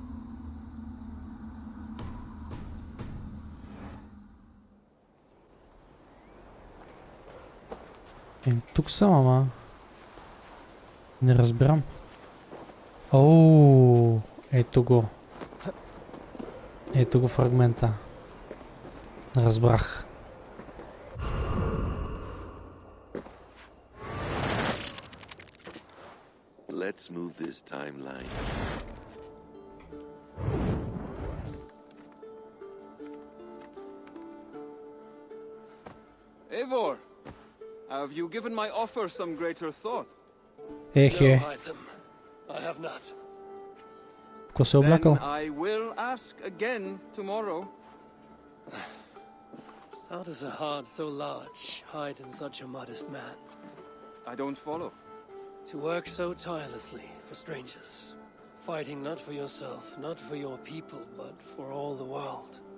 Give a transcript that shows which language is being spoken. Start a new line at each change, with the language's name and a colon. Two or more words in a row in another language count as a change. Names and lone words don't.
Bulgarian: Тук съм, ама... Не разбирам. Ооо, ето го. Ето го фрагмента. Разбрах.
English: Let's move this timeline. Eivor, have you given my offer some greater thought? No,
Bulgarian: Ехе,
English: Hytham. I have not.
Bulgarian: какво се облякал?
English: Then I will ask again tomorrow. How does a heart so large hide in such a modest man? I don't follow. To work so tirelessly for strangers, fighting not for yourself, not for your people, but for all the world.